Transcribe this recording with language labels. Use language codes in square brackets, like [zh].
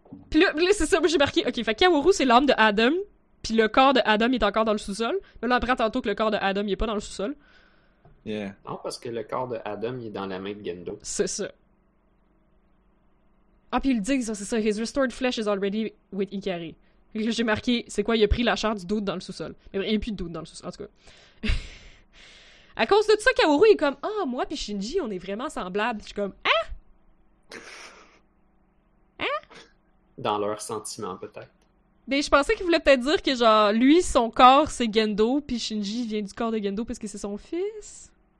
[fr] Puis là, c'est ça, moi j'ai marqué, ok, fait Kaworu c'est l'âme de Adam, puis le corps de Adam est encore dans le sous-sol. Mais là, après tantôt que le corps de Adam il est pas dans le sous-sol. [en] Yeah. [fr] Non, parce que le corps de Adam il est dans la main de Gendo. C'est ça. Ah, puis ils disent ça, c'est ça. [en] His restored flesh is already with Ikari. [fr] Puis là, j'ai marqué, c'est quoi, il a pris la chair du dude dans le sous-sol. Mais il n'y a plus de dude dans le sous-sol, en tout cas. À cause de tout ça, Kaworu est comme, ah, oh, moi puis Shinji, on est vraiment semblables. Je suis comme, hein? Hein? Dans leurs sentiments, peut-être. Mais je pensais qu'il voulait peut-être dire que, genre, lui, son corps, c'est Gendo, puis Shinji vient du corps de Gendo parce que c'est son fils.